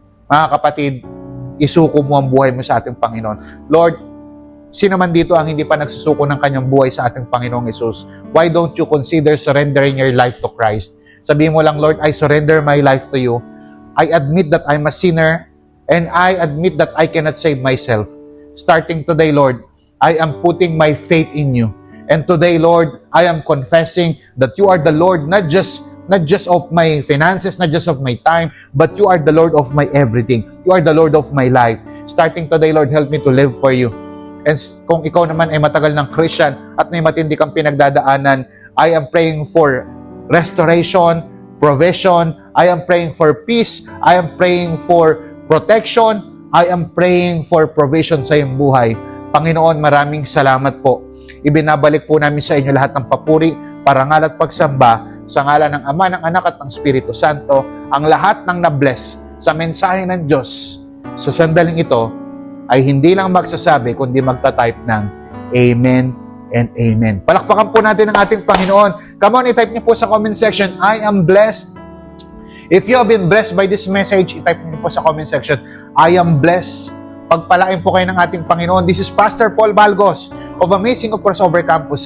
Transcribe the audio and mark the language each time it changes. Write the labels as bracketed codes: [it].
[tl] Mga kapatid, isuko mo ang buhay mo sa ating Panginoon. Lord, sino man dito ang hindi pa nagsusuko ng kanyang buhay sa ating Panginoong Hesus? [en] Why don't you consider surrendering your life to Christ? [tl] Sabihin mo lang, [en] Lord, I surrender my life to you. I admit that I'm a sinner and I admit that I cannot save myself. Starting today, Lord, I am putting my faith in you. And today, Lord, I am confessing that you are the Lord, not just of my finances, not just of my time, but you are the Lord of my everything. You are the Lord of my life. Starting today, Lord, help me to live for you. [tl] And kung ikaw naman ay matagal ng Christian at may matindi kang pinagdadaanan, [en] I am praying for restoration, provision. I am praying for peace. I am praying for protection. I am praying for provision [tl] sa iyong buhay. Panginoon, maraming salamat po. Ibinabalik po namin sa inyo lahat ng papuri, parangal at pagsamba sa ngalan ng Ama, ng Anak at ng Espiritu Santo, ang lahat ng na-bless sa mensahe ng Diyos sa sandaling ito ay hindi lang magsasabi, kundi magta-type ng Amen and Amen. Palakpakan po natin ang ating Panginoon. Come on, i-type niyo po sa comment section, [en] I am blessed. If you have been blessed by this message, [tl] i-type niyo po sa comment section, [en] I am blessed. [tl] Pagpalain po kayo ng ating Panginoon. [en] This is Pastor Paul Balgos of Amazing of Crossover Campus.